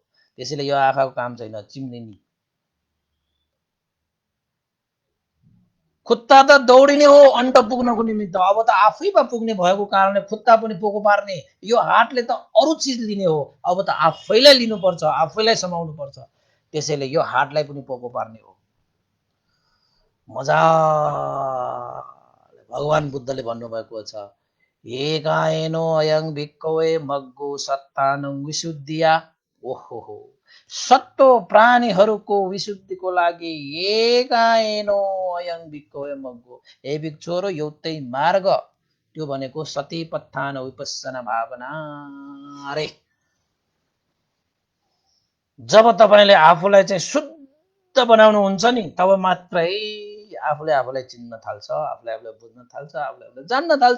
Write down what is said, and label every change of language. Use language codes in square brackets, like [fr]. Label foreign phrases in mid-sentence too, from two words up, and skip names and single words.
[ne] त्यसैले यो आँखाको काम छैन चिम्ने नि। खुट्टा त दौडिने हो अन्त पुग्नको निमित्त, अब त आफैमा पुग्ने भएको कारणले खुट्टा पनि पोको पार्ने। यो हातले त अरू चिज लिने हो, अब त आफैलाई लिनुपर्छ, आफैलाई समाउनु पर्छ। त्यसैले यो हातलाई पनि पोको पार्ने हो। मजाले भगवान बुद्धले भन्नुभएको छ, [pi] एकाएनो अयं भिक्खवे मग्गो सत्तानं विशुद्धिया। [ne] ओहो हो, सत्तो प्राणीहरूको विशुद्धिको लागि [pi] एकाएनो अयं भिक्खवे मग्गो, [ne] हे भिक्षुहरू एउटै मार्ग, त्यो भनेको सतिपत्थान विपස්සना भावना। अरे जब तपाईँले आफूलाई चाहिँ शुद्ध बनाउनुहुन्छ नि तब मात्रै आफूले आफूलाई चिन्न थाल्छ, आफूले आफूलाई बुझ्न थाल्छ, आफूले आफूलाई जान्न थाल्छ।